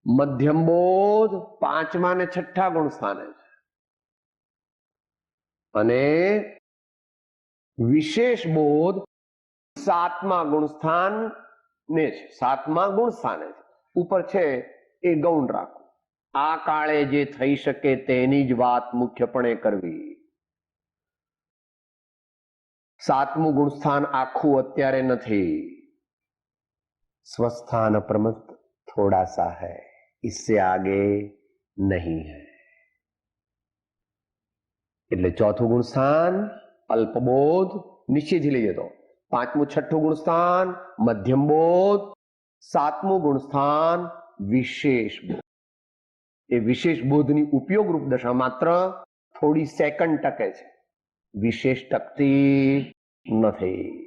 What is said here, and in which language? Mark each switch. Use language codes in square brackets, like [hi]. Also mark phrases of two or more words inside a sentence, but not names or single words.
[gu] મધ્યમ બોધ 5મા ને 6ઠા ગુણ સ્થાને છે અને વિશેષ બોધ 7મા ગુણ સ્થાન ને છે, 7મા ગુણ સ્થાને છે. ઉપર છે એ ગૌણ રાખો. આ કાળે જે થઈ શકે તેની જ વાત મુખ્યપણે કરવી. 7મું ગુણસ્થાન આખું અત્યારે નથી. [hi] स्वस्थान प्रमत थोड़ा सा है, इससे आगे नहीं है. [gu] એટલે ચોથું ગુણસ્થાન અલ્પબોધ નિશ્ચયથી લઈએ તો, 5મું 6ઠું ગુણસ્થાન મધ્યમ બોધ, 7મું ગુણસ્થાન વિશેષ બોધ. એ વિશેષ બોધની ઉપયોગ રૂપ દશા માત્ર થોડી સેકન્ડ ટકે છે, વિશેષ ટકતી નથી.